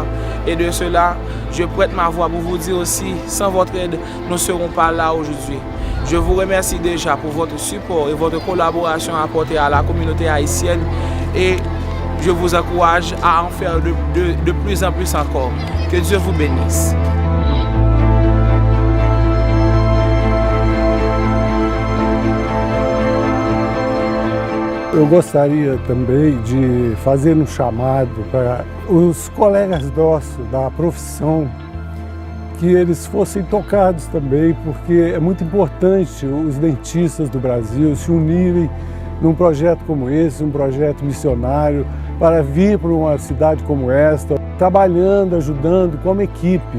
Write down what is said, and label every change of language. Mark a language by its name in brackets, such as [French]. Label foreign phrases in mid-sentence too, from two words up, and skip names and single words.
[French] Et de cela, je prête ma voix pour vous dire aussi, sans votre aide, nous ne serons pas là aujourd'hui. Je vous remercie déjà pour votre support et votre collaboration apportée à la communauté haïtienne et je vous encourage à en faire de plus en plus encore. Que Dieu vous bénisse. [Portuguese] Eu gostaria também de fazer um chamado para os colegas nossos da profissão, que eles fossem tocados também, porque é muito importante os dentistas do Brasil se unirem num projeto como esse, um projeto missionário, para vir para uma cidade como esta, trabalhando, ajudando como equipe.